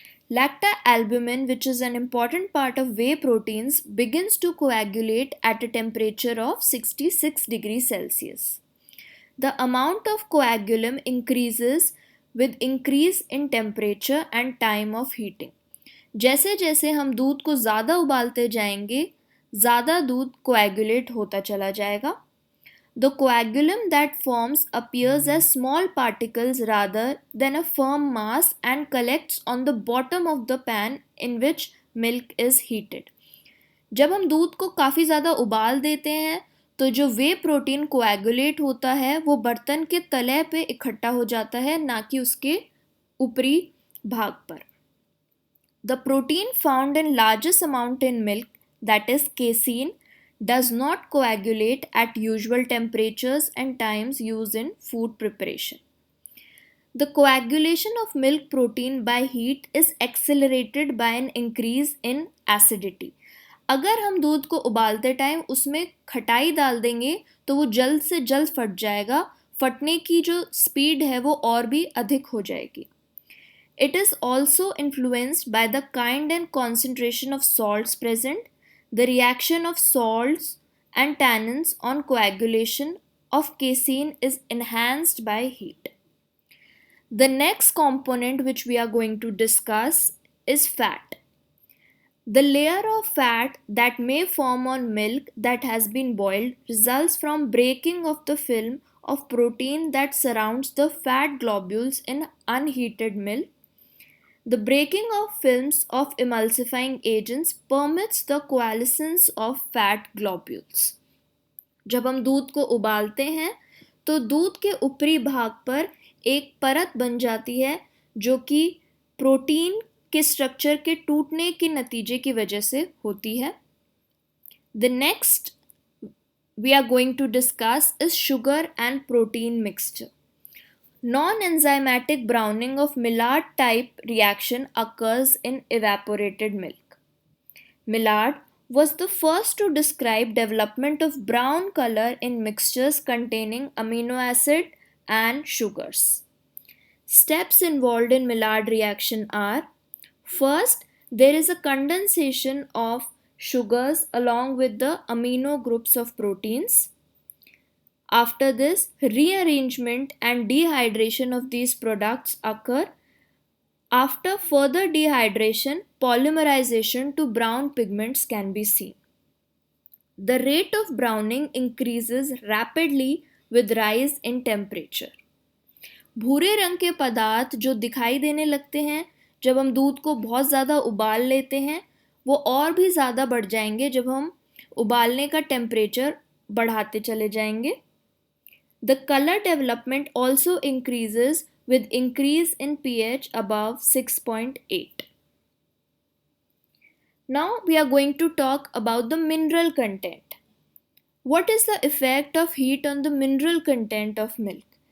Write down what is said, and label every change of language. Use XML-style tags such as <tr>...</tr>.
<en>Lactalbumin, which is an important part of whey proteins, begins to coagulate at a temperature of 66 degrees Celsius. The amount of coagulum increases with increase in temperature and time of heating.</en> <hi>जैसे जैसे हम दूध को ज़्यादा उबालते जाएंगे, ज़्यादा दूध कोएगुलेट होता चला जाएगा.</hi> <en>The coagulum that forms appears as small particles rather than a firm mass and collects on the bottom of the pan in which milk is heated.</en> <hi>जब हम दूध को काफ़ी ज़्यादा उबाल देते हैं तो जो वे प्रोटीन कोएगुलेट होता है वो बर्तन के तले पे इकट्ठा हो जाता है, ना कि उसके ऊपरी भाग पर.</hi> <en>The protein found in largest amount in milk, that is casein, does not coagulate at usual temperatures and times used in food preparation. The coagulation of milk protein by heat is accelerated by an increase in acidity.</en> <hi>अगर हम दूध को उबालते time उसमें खटाई डाल देंगे तो वो जल्द से जल्द फट जाएगा, फटने की जो स्पीड है वो और भी अधिक हो जाएगी.</hi> <en>It is also influenced by the kind and concentration of salts present. The reaction of salts and tannins on coagulation of casein is enhanced by heat. The next component which we are going to discuss is fat. The layer of fat that may form on milk that has been boiled results from breaking of the film of protein that surrounds the fat globules in unheated milk. The breaking of films of emulsifying agents permits the coalescence of fat globules.</en> <hi>जब हम दूध को उबालते हैं तो दूध के ऊपरी भाग पर एक परत बन जाती है जो कि प्रोटीन के स्ट्रक्चर के टूटने के नतीजे की वजह से होती है.</hi> <en>The next we are going to discuss is sugar and protein mixture. Non-enzymatic browning of Maillard type reaction occurs in evaporated milk. Maillard was the first to describe development of brown color in mixtures containing amino acid and sugars. Steps involved in Maillard reaction are: first, there is a condensation of sugars along with the amino groups of proteins. After this, rearrangement and dehydration of these products occur. After further dehydration, polymerization to brown pigments can be seen. The rate of browning increases rapidly with rise in temperature.</en> <hi>भूरे रंग के पदार्थ जो दिखाई देने लगते हैं जब हम दूध को बहुत ज़्यादा उबाल लेते हैं वो और भी ज़्यादा बढ़ जाएंगे जब हम उबालने का टेम्परेचर बढ़ाते चले जाएंगे.</hi> <en>The color development also increases with increase in pH above 6.8. Now we are going to talk about the mineral content. What is the effect of heat on the mineral content of milk?</en>